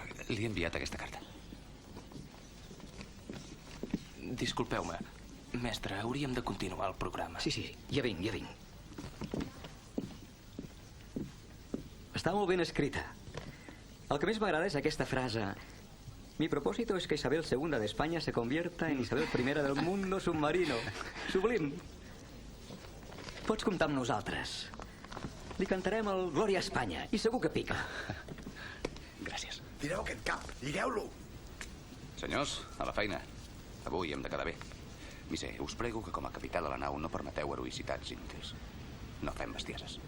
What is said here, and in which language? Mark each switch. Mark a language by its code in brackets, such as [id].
[ca] Li he enviat aquesta carta. Disculpeu-me. Mestre, hauríem de continuar el programa. Sí, ja vinc. Està molt ben escrita. El que més m'agrada és aquesta frase. [es] Mi propósito es que Isabel II de España se convierta en Isabel I del mundo submarino. [ca] Sublim. Pots comptar amb nosaltres. Li cantarem el Glòria a Espanya i segur que pica. Gràcies. Tireu aquest cap, lligueu-lo. Senyors, a la feina. Avui hem de quedar bé. Misser, us prego que com a capità de la nau no permeteu heroïcitats inútils. No fem bestieses.